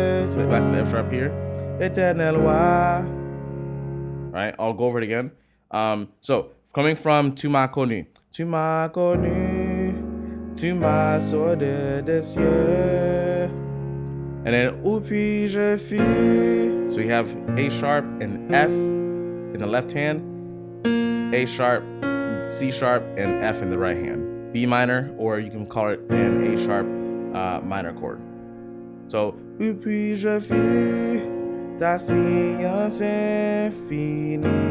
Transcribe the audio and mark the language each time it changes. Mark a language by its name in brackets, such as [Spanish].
[English] So back to the F sharp here. [French] Éternel roi. [English] Right, I'll go over it again. So coming from [French] tu m'as connu, tu m'as connu, tu m'as sorti des cieux. [English] And then [French] où puis-je fuir? [English] So you have A sharp and F in the left hand, A sharp, C sharp, and F in the right hand. B minor, or you can call it an A sharp minor chord. [French] So où puis-je fuir? Ta science infinie.